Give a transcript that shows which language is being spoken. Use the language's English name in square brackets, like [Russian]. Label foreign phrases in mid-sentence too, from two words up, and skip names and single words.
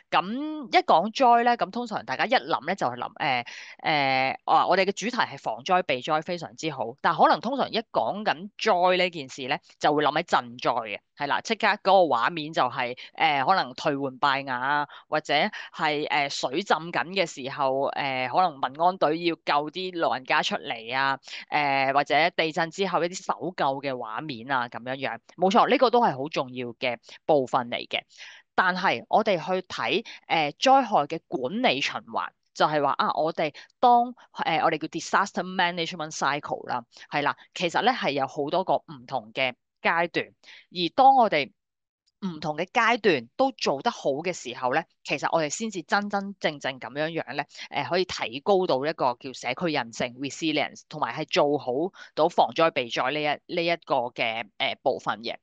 [Cantonese] 咁一講災咧，咁通常大家一諗咧就係諗我哋嘅主題係防災避災非常之好，但係可能通常一講緊災呢件事咧，就會諗起賑災嘅，係啦，即刻嗰個畫面就係可能頹垣敗瓦啊，或者係水浸緊嘅時候，可能民安隊要救啲老人家出嚟啊。或者地震之後一啲搜救嘅畫面啊，咁樣樣，冇錯，呢個都係好重要嘅部分嚟嘅。但係我哋去睇災害嘅管理循環，就係話啊，我哋當我哋叫 [English] disaster management cycle [Cantonese] 啦，係啦，其實咧係有好多個唔同嘅階段，而當我哋唔同嘅階段都做得好嘅時候咧，其實我哋先至真真正正咁樣樣咧，可以提高到一個叫社區韌性 resilience，同埋係做好到防災避災呢一個嘅部分嘅。